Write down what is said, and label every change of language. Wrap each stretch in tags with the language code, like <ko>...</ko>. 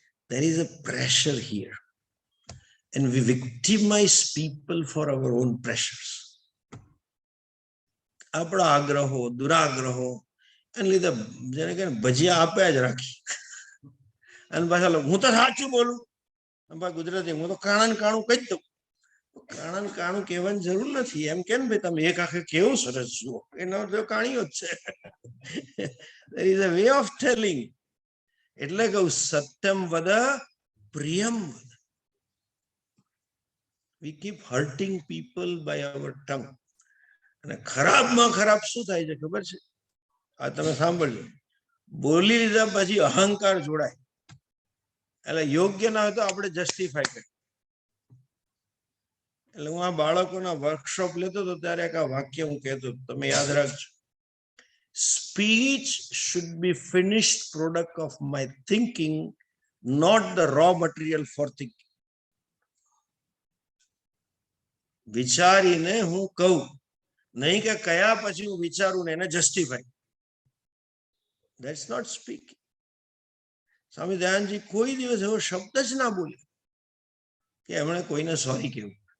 <en>There is a pressure here and we victimize people for our own pressures.</en> <gu>આપણા આગ્રહો દુરાગ્રહો એને લીધે જેને કે ભજીયા આપ્યા જ રાખી. અને પાછા હું તો સાચું બોલું, ગુજરાતી હું તો કાણા કાણું કહી દઉં. કાણા કાણું કહેવાની જરૂર નથી. એમ કે ભાઈ તમે એક આખે કેવું સરસ જુઓ, એનો તો કાણીઓ જ છે.</gu> <en>There is a way of telling.</en> <gu>એટલે કહું સત્યમ વદ પ્રિયમ વદ.</gu> <en>We keep hurting people by our tongue.</en> <gu>અને ખરાબમાં ખરાબ શું થાય છે ખબર છે? આ તમે સાંભળજો. બોલી લીધા પછી અહંકાર જોડાય. એટલે યોગ્ય ના હોય તો આપણે જસ્ટિફાય કરીએ. એટલે હું આ બાળકોના વર્કશોપ લેતો હતો ત્યારે એક આ વાક્ય હું કહેતો, તમે યાદ રાખજો.</gu> <en>Speech should be finished product of my thinking, not the raw material for thinking.</en> <gu>વિચારીને હું કહું, નહીં કે કયા પછી હું વિચારું ને એને જસ્ટિફાય.</gu> <en>That's not speaking.</en> <gu>સ્વામી દયાનંદજી કોઈ દિવસ એવો શબ્દ જ ના બોલે કે એમણે કોઈને સોરી કહેવું.</gu>